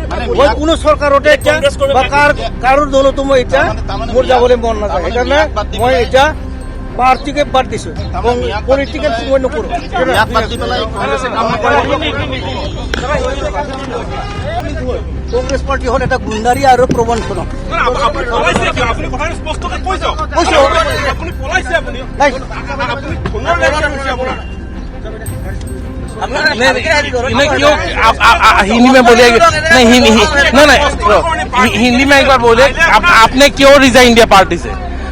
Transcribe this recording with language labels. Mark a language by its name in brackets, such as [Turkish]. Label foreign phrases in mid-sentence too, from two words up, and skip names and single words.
[Assamese] মই কোনো চৰকাৰতে এতিয়া বা কাৰো দলতো মই এতিয়া মোৰ যাবলৈ মন নাযায়। সেইকাৰণে মই এতিয়া পাৰ্টিকে বাদ দিছোঁ, পলিটিকেল মই নকৰোঁ। কংগ্ৰেছ পাৰ্টি হ'ল এটা গুণ্ডাৰী আৰু প্ৰবঞ্চনা। [Hindi] हिंदी में बोलिए नहीं, हिंदी में एक बार बोले, आपने क्यों रिजाइन दिया पार्टी से?